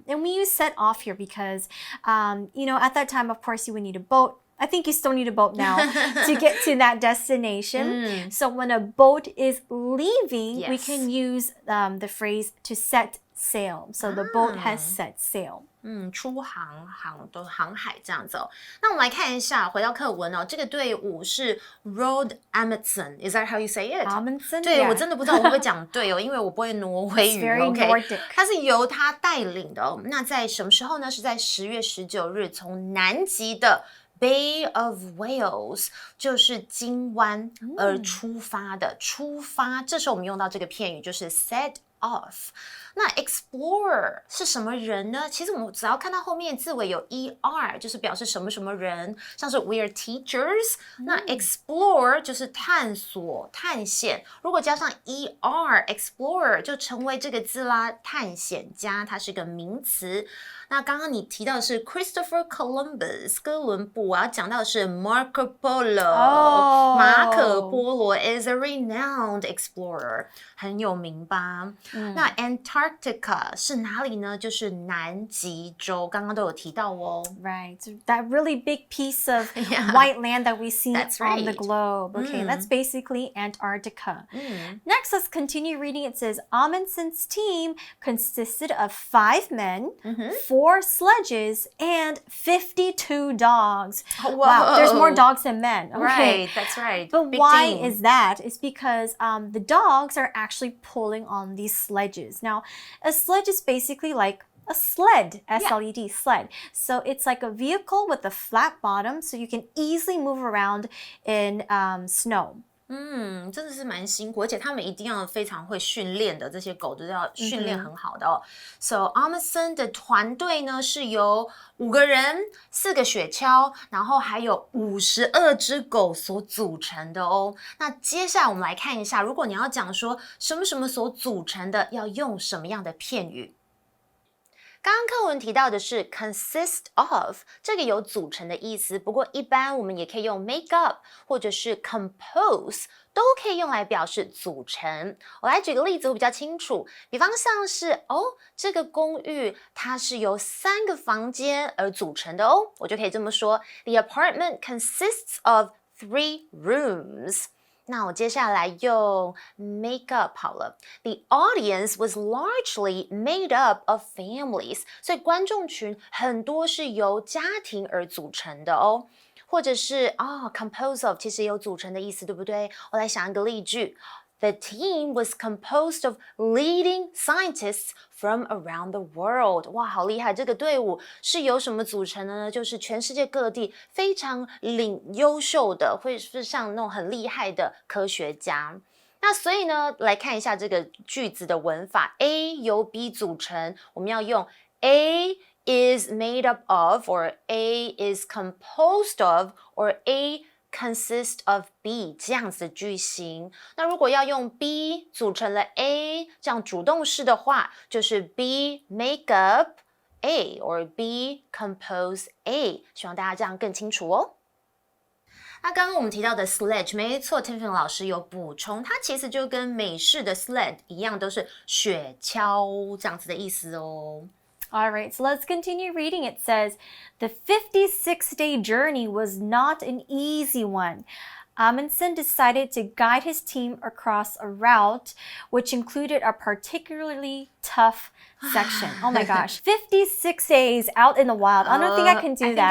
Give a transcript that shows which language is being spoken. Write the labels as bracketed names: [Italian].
[English] And we use set off here because, at that time, of course, you would need a boat. I think you still need a boat now to get to that destination. So when a boat is leaving, we can use the phrase to set sail. So the boat has set sail. [Chinese] 出航海這樣子哦。那我們來看一下，回到課文哦，這個隊伍是 Roald Amundsen. [English] Is that how you say it? Amundsen? [Chinese] 對， [English] Yeah. [Chinese] 我真的不知道我会不會講對哦，因為我不會挪威語。 [English] It's very Nordic. [Chinese] 它是由他帶領的哦。那在什麼時候呢？是在10月19日，從南極的Bay of Whales 就是金灣而出發的。出發，這時候我們用到這個片語就是 set off。那 explorer 是什麼人呢？其實我們只要看到後面字尾有 er， 就是表示什麼什麼人，像是 [English] we are teachers。 [Chinese] 那 explore 就是探索、探險。如果加上 explorer 就成為這個字啦，探險家，它是個名詞。那剛剛你提到的是 Christopher Columbus 哥倫布啊，講到的是 Marco Polo。 [English] 馬可波羅 is a renowned explorer， [Chinese] 很有名吧？那 Antarctica 是哪裡呢？就是南極洲，剛剛都有提到哦。 [English] Right, so that really big piece of white land that we see on the globe. Okay, that's basically Antarctica. Next, let's continue reading. It says, Amundsen's team consisted of 5 men, 4 sledges, and 52 dogs. Wow, there's more dogs than men. Okay. Right, that's right. But Big why team. is that? It's because the dogs are actually pulling on these sledges. Now, a sledge is basically like a sled, S-L-E-D, sled. So it's like a vehicle with a flat bottom, so you can easily move around in snow. [Chinese] 真的是蠻辛苦，而且他們一定要非常會訓練的，這些狗都是要訓練很好的哦。 So Amundsen 的團隊呢是由5個人、4個雪橇，然後還有52隻狗所組成的哦。那接下來我們來看一下，如果你要講說什麼什麼所組成的，要用什麼樣的片語？剛剛課文提到的是 consist of， 這個有組成的意思，不過一般我們也可以用 make up 或者是 compose， 都可以用來表示組成。我來舉個例子，我比較清楚，比方像是這個公寓它是由3個房間而組成的哦，我就可以這麼說 [English] The apartment consists of 3 rooms。 [Chinese] 那我接下來用 make up 好了。 [English] The audience was largely made up of families， [Chinese] 所以觀眾群很多是由家庭而組成的哦。或者是compose of 其實也有組成的意思，對不對？我來想一個例句。 [English] The team was composed of leading scientists from around the world. [Chinese] 哇，好厲害！這個隊伍是由什麼組成的呢？就是全世界各地非常優秀的，會是像那種很厲害的科學家。那所以呢，來看一下這個句子的文法。 A 由 B 組成，我們要用 [English] A is made up of, or A is composed of, or A consist of B [Chinese] 這樣子的句型。那如果要用 B 組成了 A 這樣主動式的話，就是 [English] B make up A or B compose A。 [Chinese] 希望大家這樣更清楚哦。那剛剛我們提到的 sledge， 沒錯 ，Tiffany 老師有補充，它其實就跟美式的 sled 一樣，都是雪橇這樣子的意思哦。 [English] All right, so let's continue reading. It says, the 56-day journey was not an easy one. Amundsen decided to guide his team across a route which included a particularly tough section. Oh my gosh, 56 days out in the wild. I don't think I can do that.